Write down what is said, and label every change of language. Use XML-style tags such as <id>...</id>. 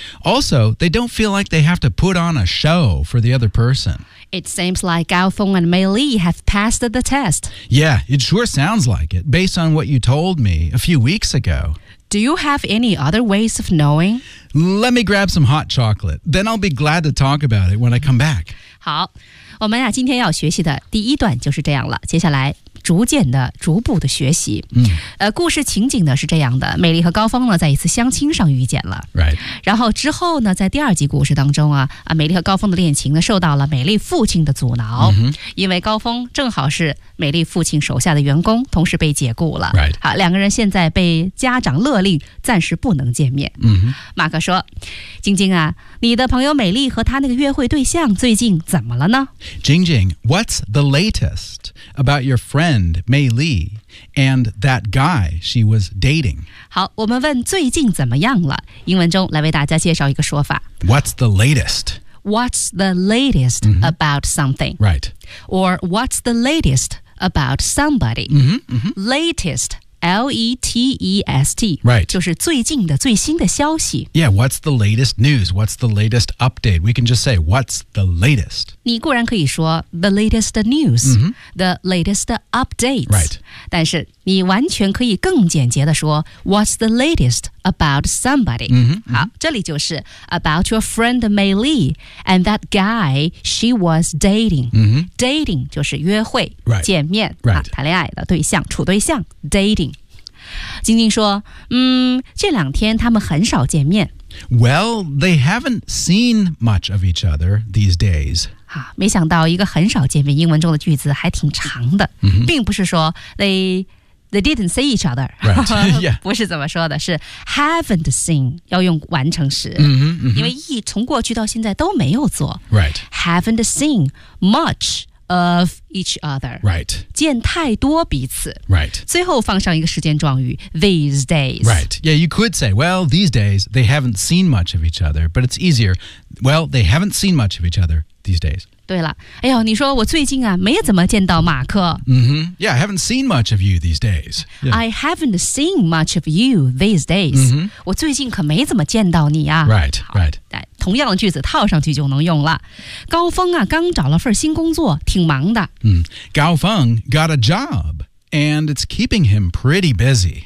<en>Also, they don't feel like they have to put on a show for the other person. It seems like Gao Feng and Mei Li have passed the test. Yeah, it sure sounds like it, based on what you told me a few weeks ago. Do you have any other ways of knowing? Let me grab some hot chocolate. Then I'll be glad to talk about it when I come back.</en> <zh>好，我们啊今天要学习的第一段就是这样了，接下来逐渐的逐步的学习、嗯、故事情景呢是这样的，美丽和高峰呢在一次相亲上遇见了、</zh> <en>right.</en> <zh>然后之后呢在第二集故事当中 啊美丽和高峰的恋情呢受到了美丽父亲的阻挠、 mm-hmm. 因为高峰正好是美丽父亲手下的员工，同时被解雇了、</zh> <en>right.</en> <zh>好，两个人现在被家长勒令暂时不能见面、 mm-hmm. 马克说，晶晶啊，你的朋友美丽和她那个约会对象最近怎么了呢？</zh> <en>Jing Jing, what's the latest about your friend Mei Li and that guy she was dating?</en> <zh>好，我们问最近怎么样了，英文中来为大家介绍一个说法。</zh> <en>What's the latest? What's the latest、mm-hmm. about something? Right. Or what's the latest about somebody? Mm-hmm, mm-hmm. Latest. L-E-T-E-S-T. Right.</en> <zh>就是最近的最新的消息。</zh> <en>Yeah, what's the latest news? What's the latest update? We can just say, what's the latest?</en> <zh>你固然可以说</zh> <en>the latest news,、 mm-hmm. the latest updates. Right.</en> <zh>但是你完全可以更简洁的说</zh> <en>what's the latest about somebody?、 Mm-hmm.</en> <zh>好，这里就是</zh> <en>about your friend Mei Li and that guy she was dating.、 Mm-hmm.</en> <zh>Dating 就是约会、</zh> <en>right.</en> <zh>见面、</zh> <en>right.</en> <zh>啊、谈恋爱的对象、处对象 dating. 晶晶说，嗯，这两天他们很少见面。</zh> <en>Well, they haven't seen much of each other these days.</en> <zh>啊，没想到一个很少见面，英文中的句子还挺长的。 Mm-hmm. 并不是说</zh> <en>they didn't see each other. Right, yeah.</en> <zh>不是怎么说的，是</zh> <en>haven't seen,</en> <zh>要用完成时。嗯、mm-hmm. 因为一从过去到现在都没有做。</zh> <en>Right. Haven't seen much. Of each other. Right.</en> <zh>见太多彼此。</zh> <en>Right.</en> <zh>最后放上一个时间状语</zh> <en>these days. Right. Yeah, you could say, well, these days, they haven't seen much of each other, but it's easier. Well, they haven't seen much of each other these days.</en> <zh>对了，哎呦，你说我最近啊，没怎么见到马克。 Mm-hmm.</zh> <en>Yeah, I haven't seen much of you these days.、Yeah. I haven't seen much of you these days.、 Mm-hmm.</en> <zh>我最近可没怎么见到你啊。</zh> <en>Right, right.</en> <zh>同样的句子套上去就能用了。高峰啊，刚找了份新工作，挺忙的。</zh> <en>嗯， Gao Feng got a job, and it's keeping him pretty busy.</en>